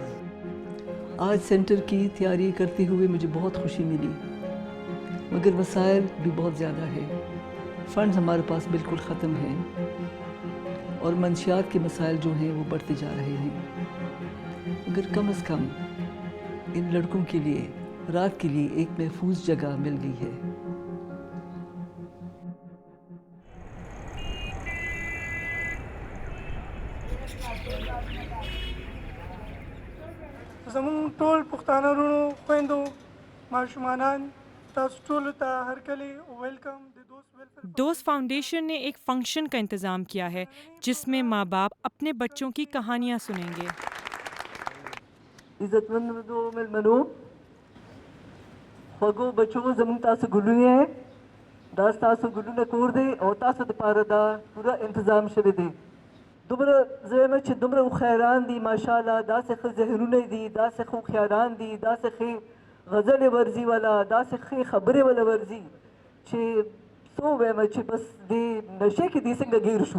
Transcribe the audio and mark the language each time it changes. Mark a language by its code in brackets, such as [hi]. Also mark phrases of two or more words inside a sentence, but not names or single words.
[ur] آج سینٹر کی تیاری کرتے ہوئے مجھے بہت خوشی ملی، مگر وسائل بھی بہت زیادہ ہے. فنڈز ہمارے پاس بالکل ختم ہیں اور منشیات کے مسائل جو ہیں وہ بڑھتے جا رہے ہیں. مگر کم از کم ان لڑکوں کے لیے رات کے لیے ایک محفوظ جگہ مل گئی ہے. [ps] زمون ټول پښتانه ورونو خویندو ماشومانان تاسو ټولو ته هرکلی ویلکم. [ur] دوست فاؤنڈیشن نے ایک فنکشن کا انتظام کیا ہے جس میں ماں باپ اپنے بچوں کی کہانیاں سنیں گے. [ps] عزت مندو ملمنو خوږو بچو زموږ تاسو ګلونه دا ستاسو ګلونه کور دی او تاسو دپاره دا پوره انتظام شوی دی. دومره زه یم چې دومره هوښیاران دي ماشاءالله، داسې ښه ذهنونه دي، داسې ښه هوښیاران دي، داسې ښې غزلې ورځي والا، داسې ښې خبرې والا ورځي چې څه ووایم چې بس دې نشې کې دې څنګه ګیر شو.